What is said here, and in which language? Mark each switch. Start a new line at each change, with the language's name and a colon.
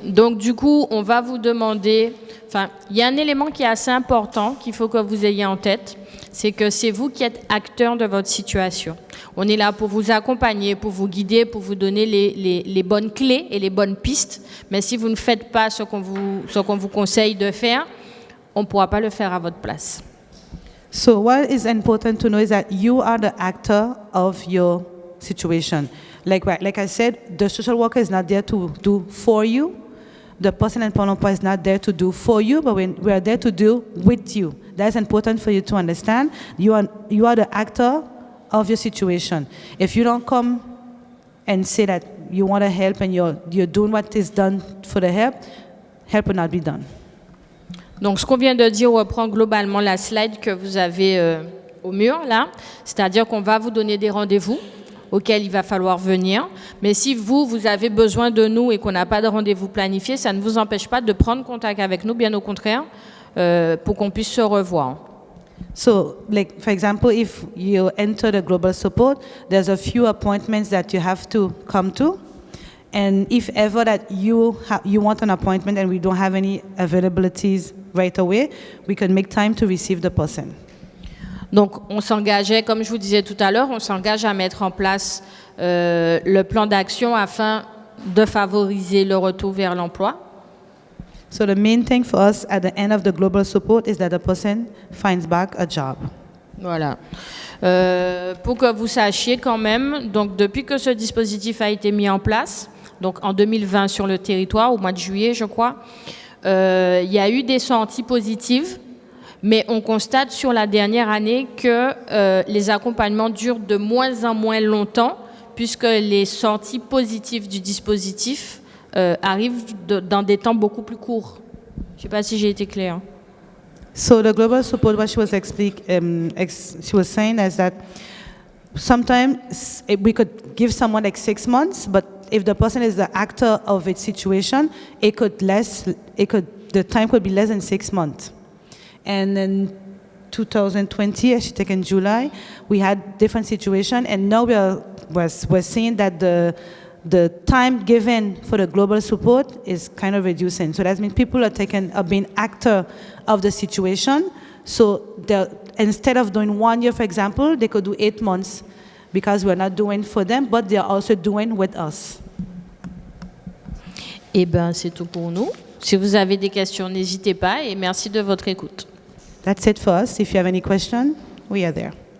French: Donc du coup, on va vous demander, enfin, il y a un élément qui est assez important qu'il faut que vous ayez en tête, c'est que c'est vous qui êtes acteur de votre situation. On est là pour vous accompagner, pour vous guider, pour vous donner les bonnes clés et les bonnes pistes. Mais si vous ne faites pas ce qu'on vous conseille de faire, on ne pourra pas le faire à votre place.
English: So what is important to know is that you are the actor of your situation. Like I said, the social worker is not there to do for you. The person in Pôle emploi is not there to do for you, but we are there to do with you. That's important for you to understand. You are the actor of your situation. If you don't come and say that you want to help and you're doing what is done for the help will not be done.
French: Donc, ce qu'on vient de dire reprend globalement la slide que vous avez au mur, là. C'est-à-dire qu'on va vous donner des rendez-vous auxquels il va falloir venir. Mais si vous avez besoin de nous et qu'on n'a pas de rendez-vous planifié, ça ne vous empêche pas de prendre contact avec nous, bien au contraire, pour qu'on puisse se revoir.
English: So, like, for example, if you enter the global support, there's a few appointments that you have to come to. And if ever that you want an appointment and we don't have any availabilities right away, we can make time to receive the person.
French: Donc, on s'engageait, comme je vous disais tout à l'heure, on s'engage à mettre en place le plan d'action afin de favoriser le retour vers l'emploi.
English: So the main thing for us at the end of the global support is that the person finds back a job.
French: Voilà. Pour que vous sachiez quand même, donc depuis que ce dispositif a été mis en place, donc en 2020 sur le territoire, au mois de juillet, je crois, il y a eu des sorties positives, mais on constate sur la dernière année que les accompagnements durent de moins en moins longtemps, puisque les sorties positives du dispositif arrivent dans des temps beaucoup plus courts. Je ne sais pas si j'ai été claire.
English: So the global support, what she was she was saying is that sometimes we could give someone like 6 months, but if the person is the actor of its situation, the time could be less than 6 months. And in 2020, I should take in July, we had different situation, and now we're seeing that the time given for the global support is kind of reducing. So that means people are being actor of the situation. So instead of doing 1 year, for example, they could do 8 months because we're not doing for them, but they're also doing with us.
French: Eh bien, c'est tout pour nous. Si vous avez des questions, n'hésitez pas et merci de votre écoute.
English: That's it for us. If you have any question, we are there.